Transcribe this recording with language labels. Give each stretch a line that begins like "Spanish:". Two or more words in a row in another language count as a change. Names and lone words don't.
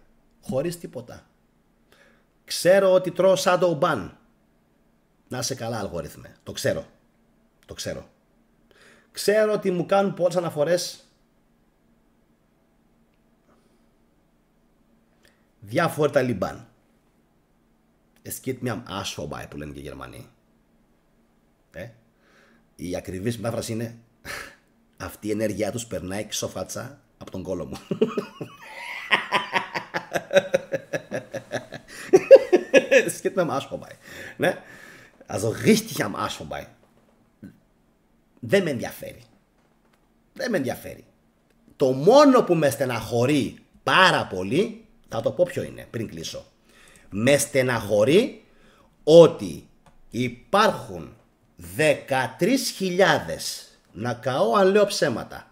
Greek: Χωρίς τίποτα. Ξέρω ότι τρώω
English: shadow ban.
Greek: Να είσαι καλά, αλγόριθμε. Το ξέρω. Ξέρω ότι μου κάνουν πολλές αναφορές διάφοροι Ταλιμπάν.
German: Es geht mir am Arsch vorbei,
Greek: που λένε και οι Γερμανοί. Η ακριβής μετάφραση είναι αυτή η ενέργειά τους περνάει ξόφατσα από τον κόλο μου.
German: Es geht mir am Arsch vorbei.
Greek: Ναι.
German: Also richtig am Arsch vorbei.
Greek: Δεν με ενδιαφέρει. Το μόνο που με στεναχωρεί πάρα πολύ, θα το πω ποιο είναι πριν κλείσω. Με στεναχωρεί ότι υπάρχουν 13.000, να καώ αν λέω ψέματα.